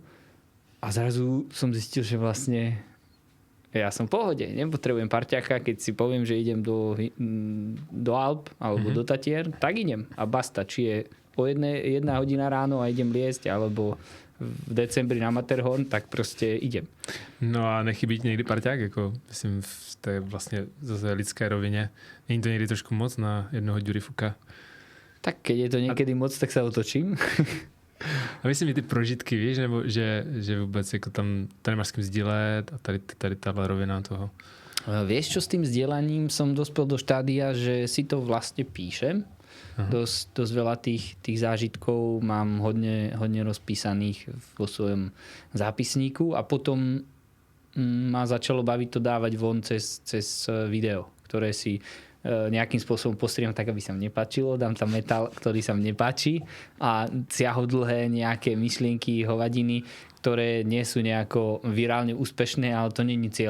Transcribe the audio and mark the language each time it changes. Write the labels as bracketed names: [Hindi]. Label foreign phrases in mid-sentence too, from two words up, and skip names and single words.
[Slovak] A zrazu som zistil, že vlastne ja som v pohode, nepotrebujem parťaka, keď si poviem, že idem do Alp alebo do Tatier, tak idem a basta, či je o 1 hodina ráno a idem liesť, alebo v decembri na Matterhorn, tak prostě idem. [Czech] No a nechybí někdy parťák, jako myslím v té vlastně zase lidské rovině. Není to někdy trošku moc na jednoho Ďurifuka? Tak keď je to někdy moc, tak se otočím. A myslím, že ty prožitky, víš, nebo že vůbec jako tam to nemáš s kým sdílet a tady tahle rovina toho. [Slovak] Vieš čo, s tým sdielaním som dospel do štádia, že si to vlastne píšem. Dosť veľa tých zážitkov mám hodne rozpísaných vo svojom zápisníku a potom ma začalo baviť to dávať von cez video, ktoré si nejakým spôsobom postriem tak, aby sa mne nepáčilo, dám tam metal, ktorý sa mne nepáči a siahodlhé nejaké myšlienky, hovadiny, ktoré nie sú nejako virálne úspešné, ale to nie je cieľ.